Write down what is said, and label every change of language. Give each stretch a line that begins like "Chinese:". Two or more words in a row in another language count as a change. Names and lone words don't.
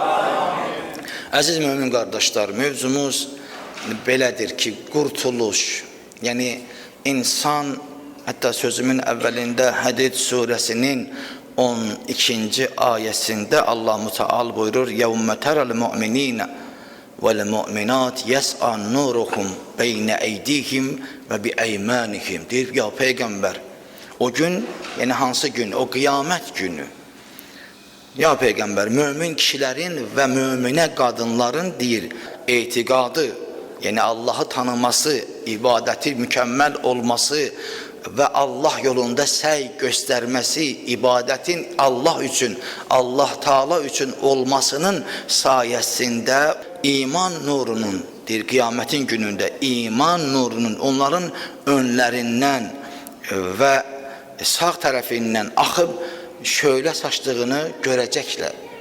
Azerbaijani: Əziz mümin qardaşlar, mövzumuz belədir ki, qurtuluş, yəni insan, hətta sözümün əvvəlində Hədid surəsinin 12-ci ayəsində Allah Müteal buyurur:
Arabic: "يوم ترى المؤمنين والمؤمنات يسعى نورهم بين أيديهم وبأيمانهم."
Azerbaijani: Deyir ya Peyğəmbər, o gün, yəni hansı gün? O qiyamət günü. Ya Peyğəmbər, mömin kişilərin və möminə qadınların deyir, etiqadı, yəni Allahı tanıması, ibadəti mükəmməl olması və Allah yolunda səy göstərməsi, ibadətin Allah üçün, Allah Taala üçün olmasının sayəsində iman nurunun, deyir qiyamətin günündə iman nurunun onların önlərindən və sağ tərəfindən axıb şöyle saçdığını görəcəklər.